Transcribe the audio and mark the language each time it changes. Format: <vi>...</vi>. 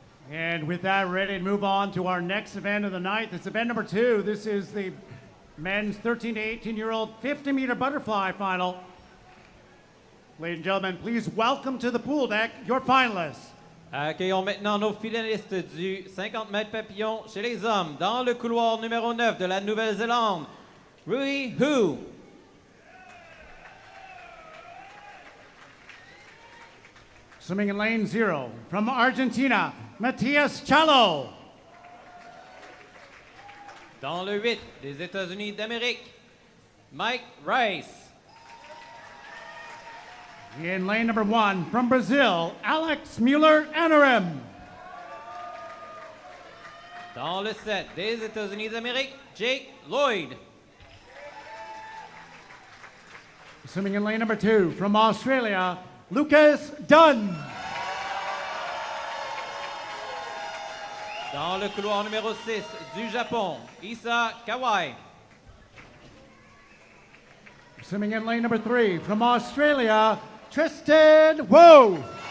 <en>And with that, ready to move on to our next event of the night. It's event number 2. This is the men's 13 to 18-year-old 50-meter butterfly final. Ladies and gentlemen, please welcome to the pool deck your finalists.</en> <fr>Accueillons maintenant nos finalistes du 50 mètres papillon chez les hommes dans le couloir numéro 9 de la Nouvelle-Zélande. Rui Hu.</fr> <en>Swimming in lane 0 from Argentina, Matias Chalo.</en> <fr>Dans le 8 des États-Unis d'Amérique, Mike Rice.</fr> <en>In lane number 1 from Brazil, Alex Mueller-Anarim.</en> <fr>Dans le 7 des États-Unis d'Amérique, Jake Lloyd.</fr> <en>Swimming in lane number 2 from Australia, Lucas Dunn.</en> <fr>Dans le couloir numéro 6 du Japon, Issa Kawai.</fr> <en>Swimming in lane number 3 from Australia, Tristan Wu.</en>